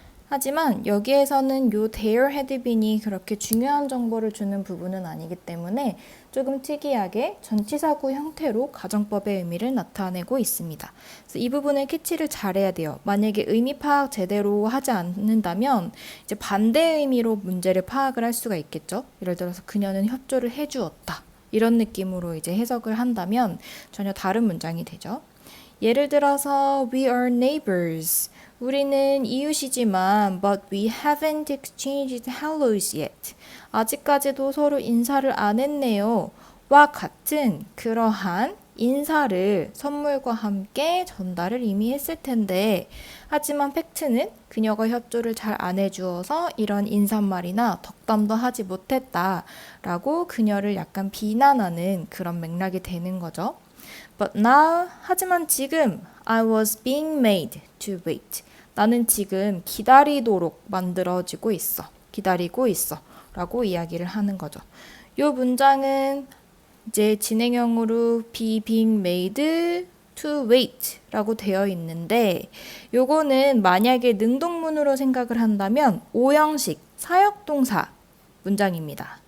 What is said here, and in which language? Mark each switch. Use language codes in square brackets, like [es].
[ko] 하지만 여기에서는 요 there had been이 그렇게 중요한 정보를 주는 부분은 아니기 때문에 조금 특이하게 전치사구 형태로 가정법의 의미를 나타내고 있습니다. 그래서 이 부분을 캐치를 잘해야 돼요. 만약에 의미 파악 제대로 하지 않는다면 이제 반대 의미로 문제를 파악을 할 수가 있겠죠. 예를 들어서 그녀는 협조를 해주었다. 이런 느낌으로 이제 해석을 한다면 전혀 다른 문장이 되죠. 예를 들어서 [en] we are neighbors. [ko] 우리는 이웃이지만 [en] but we haven't exchanged hellos yet. [ko] 아직까지도 서로 인사를 안 했네요. 와 같은 그러한 인사를 선물과 함께 전달을 이미 했을 텐데 하지만 팩트는 그녀가 협조를 잘 안 해주어서 이런 인사말이나 덕담도 하지 못했다 라고 그녀를 약간 비난하는 그런 맥락이 되는 거죠. [en] But now, [ko] 하지만 지금 [en] I was being made to wait. [ko] 나는 지금 기다리도록 만들어지고 있어. 기다리고 있어. 라고 이야기를 하는 거죠. 이 문장은 이제 진행형으로 be being made to wait 라고 되어 있는데 요거는 만약에 능동문으로 생각을 한다면 오형식 사역동사 문장입니다.